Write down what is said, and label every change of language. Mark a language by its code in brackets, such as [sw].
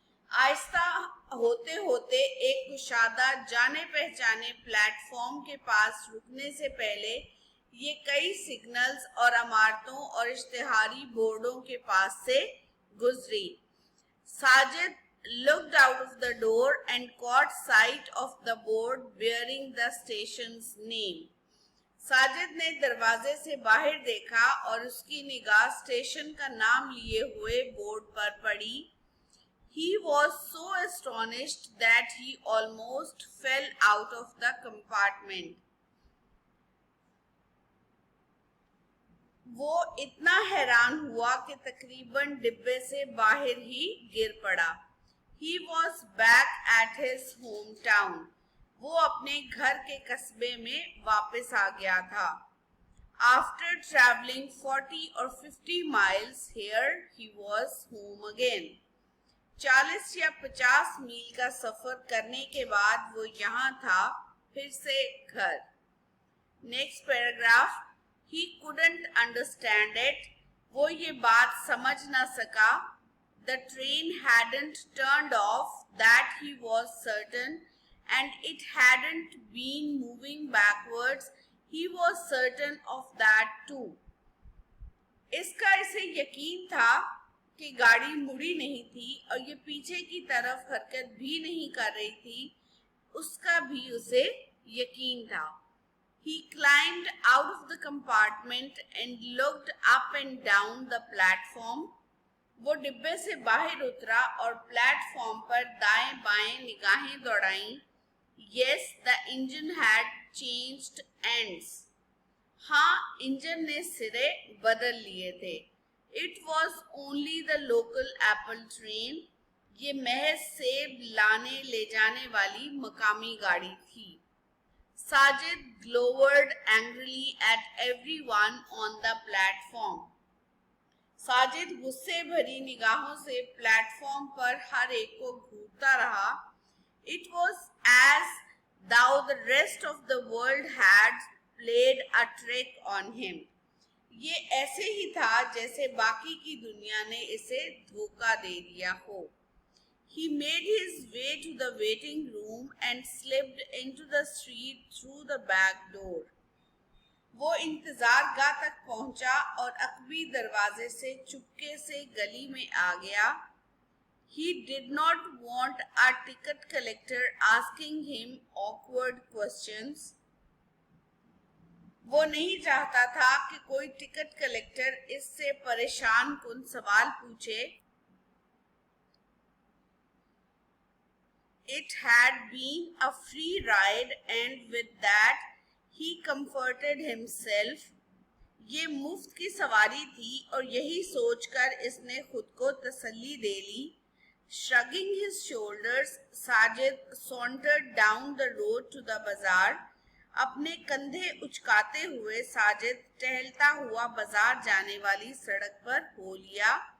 [hi] आहिस्ता होते होते एक कुशादा जाने पहचाने प्लेटफॉर्म के पास रुकने से पहले ये कई सिग्नल्स और इमारतों और इश्तिहारी बोर्डों के पास से गुजरी. [en] Sajid looked out of the door and caught sight of the board bearing the station's name. [hi] Sajid ने दरवाजे से बाहर देखा और उसकी निगाह स्टेशन का नाम लिए हुए बोर्ड पर पड़ी. [en] He was so astonished that he almost fell out of the compartment. [hi] वो इतना हैरान हुआ कि तकरीबन डिब्बे से बाहर ही गिर पड़ा. [en] He was back at his hometown. [hi] वो अपने घर के कस्बे में वापस आ गया था. [en] After traveling 40 or 50 miles, here he was home again. [hi] 40 या 50 मील का सफर करने के बाद वो यहाँ था, फिर से घर. [en] Next paragraph. He couldn't understand it. [hi] वो ये बात समझ ना सका. [en] The train hadn't turned off, that he was certain, and it hadn't been moving backwards. He was certain of that too. [hi] इसका इसे यकीन था कि गाड़ी मुड़ी नहीं थी और ये पीछे की तरफ हरकत भी नहीं कर रही थी, उसका भी उसे यकीन था. [en] He climbed out of the compartment and looked up and down the platform. [hi] वो डिब्बे से बाहर उतरा और प्लेटफॉर्म पर दाएं बाएं निगाहें दौड़ाईं. [en] Yes, the engine had changed ends. [hi] हाँ, इंजन ने सिरे बदल लिए थे. [en] It was only the local apple train. [hi] ये महज सेब लाने ले जाने वाली मकामी गाड़ी थी. [en] Sajid glowered angrily at everyone on the platform. [hi] Sajid गुस्से भरी निगाहों से प्लेटफॉर्म पर हर एक को घूरता रहा. [en] It was as though the rest of the world had played a trick on him. [hi] ये ऐसे ही था जैसे बाकी की दुनिया ने इसे धोखा दे दिया हो. [en] He made his way to the waiting room and slipped into the street through the back door. [hi] वो इंतजार गाह तक पहुंचा और अकबी दरवाजे से चुपके से गली में आ गया. [en] He did not want a ticket collector asking him awkward questions. [hi] वो नहीं चाहता था कि कोई टिकट कलेक्टर इससे परेशान कुन सवाल पूछे. [en] It had been a free ride, and with that he comforted himself. [hi] ये मुफ्त की सवारी थी और यही सोचकर इसने खुद को तसल्ली दे ली. [en] Shrugging his shoulders, Sajid sauntered down the road to the bazaar. [hi] अपने कंधे उचकाते हुए साजिद टहलता हुआ बाजार जाने वाली सड़क पर हो लिया.